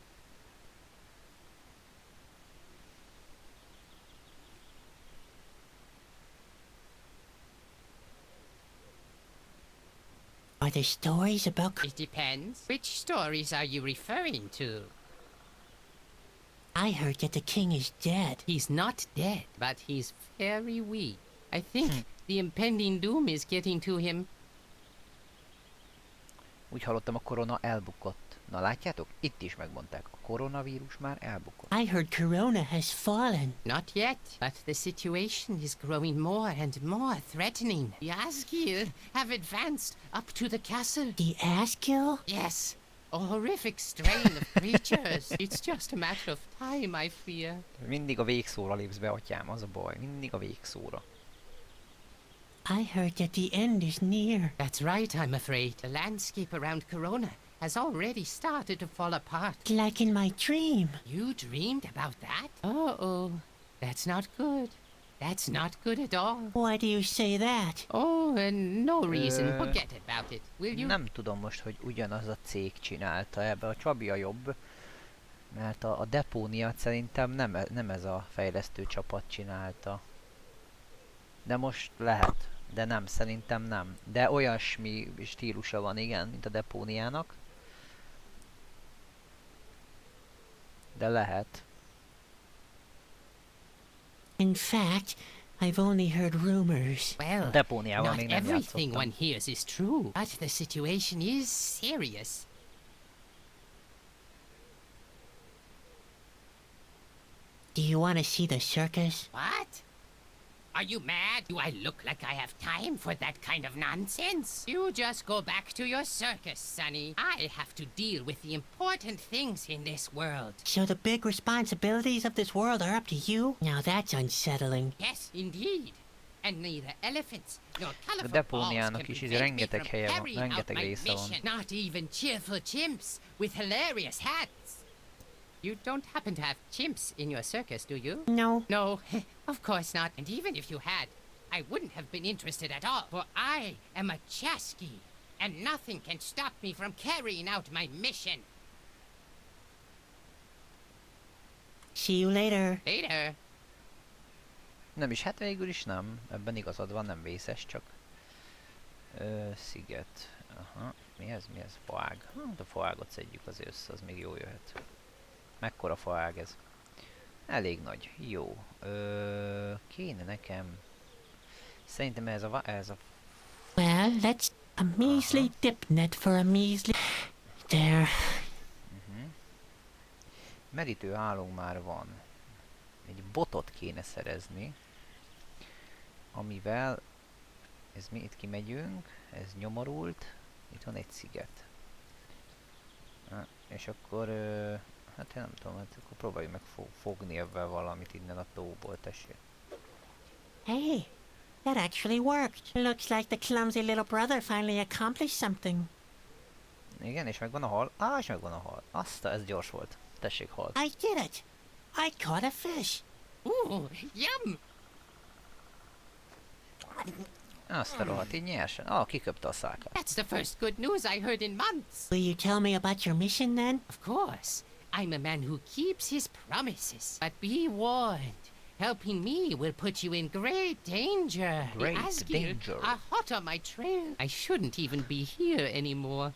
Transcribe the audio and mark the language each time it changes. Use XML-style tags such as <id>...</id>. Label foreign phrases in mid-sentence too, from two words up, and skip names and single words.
<en>Are there stories about... It depends. Which stories are you referring to? I heard that the king is dead. He's not dead, but he's very weak. I think the impending doom is getting to him.</en> <hu>Úgy hallottam, a korona elbukott. Na látjátok? Itt is megmondták. A koronavírus már elbukott.</hu> <en>I heard Corona has fallen. Not yet, but the situation is growing more and more threatening. The Asgir have advanced up to the castle. The Askill? Yes, a horrific strain of creatures. It's just a matter of time, I fear.</en> <hu>Mindig a végszóra lépsz be, atyám, az a baj. Mindig a végszóra.</hu> <en>I heard that the end is near. That's right, I'm afraid. The landscape around Corona has already started to fall apart. Like in my dream. You dreamed about that? Uh-oh. That's not good. That's not good at all. Why do you say that? Oh, no reason. Forget about it, will you?</en> <hu>Nem tudom most, hogy ugyanaz a cég csinálta ebbe. A Csabi a jobb, mert a Depóniát szerintem nem ez a fejlesztő csapat csinálta. De most lehet, de nem, szerintem nem. De olyasmi stílusa van, igen, mint a Depóniának. De lehet.</hu> <en>In fact, I've only heard rumors. Well,</en> <hu>Depóniával</hu> <en>not</en> <hu>még nem</hu> <en>everything</en> <hu>játszottam.</hu> <en>one hears is true, but the situation is serious. Do you want to see the circus? What? Are you mad? Do I look like I have time for that kind of nonsense? You just go back to your circus, Sonny. I have to deal with the important things in this world. So the big responsibilities of this world are up to you? Now that's unsettling. Yes, indeed. and neither elephants nor</en> <hu>A</hu> <en>colorful balls</en> <hu>depóniának</hu> <en>can</en> <hu>is</hu> <en>prevent me</en> <hu>rengeteg</hu> <en>from</en> <hu>helye van,</hu> <en>carrying out</en> <hu>rengeteg</hu> <en>my</en> <hu>része van.</hu> <en>mission. Not even cheerful chimps with hilarious hats. You don't happen to have chimps in your circus, do you? No. No, of course not. And even if you had, I wouldn't have been interested at all. For I am a Chasqui, and nothing can stop me from carrying out my mission. See you later. Later.</en> <hu>Nem is, hát végül is nem. Ebben igazad van, nem vészes, csak... sziget. Aha. Mi ez? Mi ez? Faág. Hát a faágot szedjük azért össze, az még jó jöhet. Mekkora faág ez? Elég nagy. Jó. Kéne nekem... Szerintem ez a...</hu> <en>Well, let's a measly dip net for a measly... There.</en> <hu>Merítő állónk már van. Egy botot kéne szerezni. Amivel... Ez mi? Itt kimegyünk. Ez nyomorult. Itt van egy sziget. És akkor... hát én nem tudom, hát akkor próbáljuk meg fogni ebben valamit innen a tóból, tessék.</hu> <en>Hey, that actually worked. Looks like the clumsy little brother finally accomplished something.</en> <hu>Igen, és megvan a hal. És megvan a hal. Ez gyors volt. Tessék, hal.</hu> <en>I did it. I caught a fish. Ooh, yum!</en> <hu>Azt a rohadt, így nyersen. Kiköpte a szákát.</hu> <en>That's the first good news I heard in months. Will you tell me about your mission then? Of course. I'm a man who keeps his promises. But be warned. Helping me will put you in great danger. Great the Asgir danger. are hot on my trail. I shouldn't even be here anymore.</en>